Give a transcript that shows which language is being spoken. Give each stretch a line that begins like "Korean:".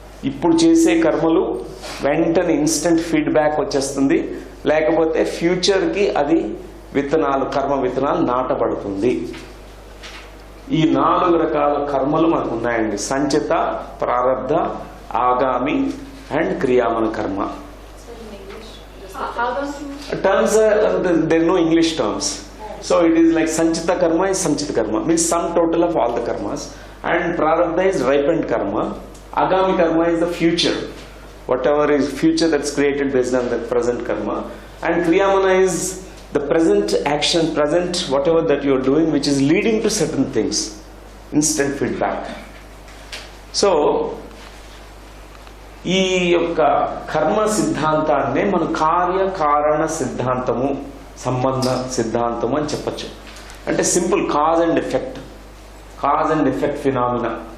Telugu: ఇప్పుడు చేసే కర్మలు వెంటనే ఇన్స్టెంట్ ఫీడ్బ్యాక్ వచ్చేస్తుంది, లేకపోతే ఫ్యూచర్కి అది విత్తనాలు, కర్మ విత్తనాలు నాటబడుతుంది. ఈ 4 రకాల కర్మలు మనకు ఉన్నాయండి: సంచిత, ప్రారబ్ధ, ఆగామి అండ్ క్రియామన కర్మ.
English: Terms there are no English terms. So it is like sanchita karma is sanchita karma, means sum total of all the karmas, and prarabdha is ripened karma. Agami karma is the future, whatever is future that's created based on the present karma, and kriyamana is the present action, present whatever that you are doing which is leading to certain things, instant feedback.
Telugu: So ఈ యొక్క కర్మ సిద్ధాంతాన్నే మనం కార్యకారణ సిద్ధాంతము, సంబంధ సిద్ధాంతము అని చెప్పచ్చు.
English: అంటే simple, cause and effect, cause and effect phenomena.